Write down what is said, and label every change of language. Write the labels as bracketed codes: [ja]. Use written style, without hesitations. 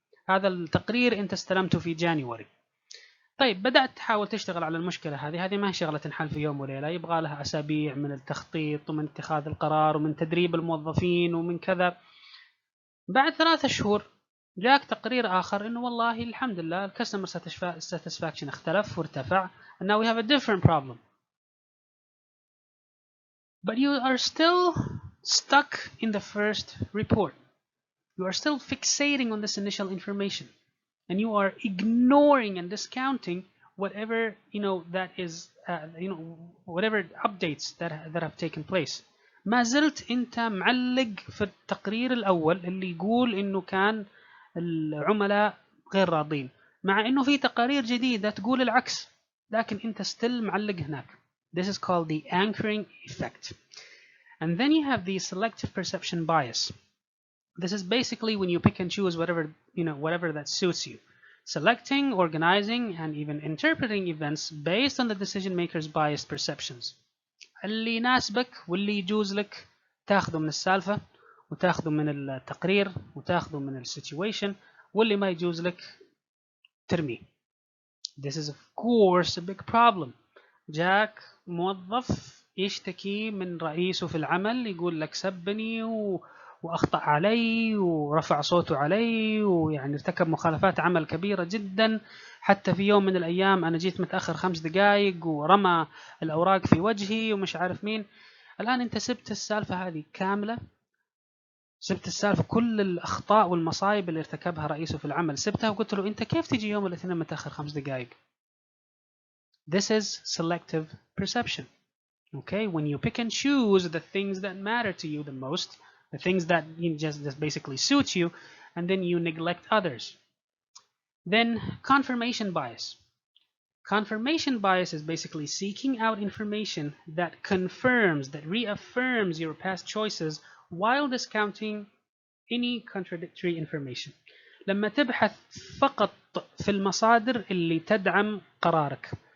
[ar] هذا التقرير انت استلمته في جانيوري. طيب بدأت تحاول تشتغل على المشكلة هذه ما هي شغلة تنحل في يوم وليلة، يبغى لها أسابيع من التخطيط ومن اتخاذ القرار ومن تدريب الموظفين ومن كذا. بعد 3 شهور جاك تقرير آخر إنه والله الحمد لله الكاستمر satisfaction اختلف وارتفع [en] and now we have a different problem. But you are still stuck in the first report. You are still fixating on this initial information and you are ignoring and discounting whatever that is whatever updates that have taken place. [ar] ما زلت انت معلق في التقرير الاول اللي يقول انه كان العملاء غير راضين، مع انه في تقارير جديدة تقول العكس، لكن انت still معلق هناك. [en] This is called the anchoring effect. And then you have the selective perception bias. This is basically when you pick and choose whatever that suits you, selecting, organizing, and even interpreting events based on the decision maker's biased perceptions. [ar] اللي يناسبك واللي يجوز لك تاخذه من السالفة وتاخذه من التقرير وتاخذه من السيتويشن، واللي ما يجوز لك ترميه. [en] This is of course a big problem. [ar] جاك موظف يشتكي من رئيسه في العمل يقول لك سبني وأخطأ علي ورفع صوته علي ويعني ارتكب مخالفات عمل كبيرة جدا، حتى في يوم من الأيام أنا جيت متأخر 5 دقائق ورمى الأوراق في وجهي ومش عارف مين. الآن أنت سبت السالفة هذه كاملة، سبت السالفة كل الأخطاء والمصايب اللي ارتكبها رئيسه في العمل سبتها وقلت له أنت كيف تجي يوم الاثنين متأخر 5 دقائق. [en] This is selective perception. Okay, when you pick and choose the things that matter to you the most, the things that just basically suit you, and then you neglect others. Then confirmation bias. Confirmation bias is basically seeking out information that confirms, that reaffirms your past choices while discounting any contradictory information. [ar] لما تبحث فقط في المصادر اللي تدعم قرارك.